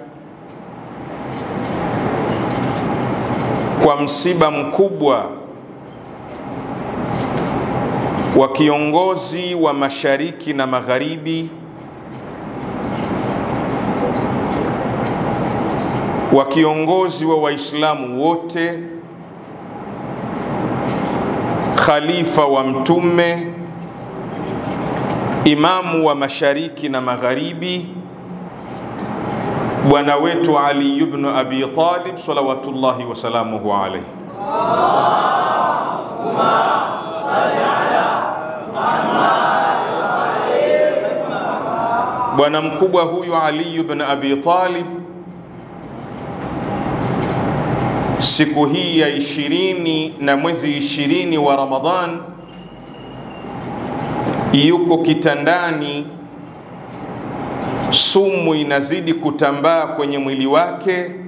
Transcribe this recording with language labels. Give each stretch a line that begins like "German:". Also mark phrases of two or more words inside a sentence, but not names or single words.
Swahili: kwa msiba mkubwa wa kiongozi wa mashariki na magharibi wa kiongozi wa Waislamu wote, khalifa wa Mtume, imamu wa mashariki na magharibi, bwana wetu Ali ibn Abi Talib
Arabic: صلوات الله وسلامه عليه. اللهم صل على محمد وآل محمد.
Swahili: Bwana mkubwa huyu Ali ibn Abi Talib siku hii ya 20 na mwezi 20 wa Ramadhan yuko kitandani, sumu inazidi kutambaa kwenye mwili wake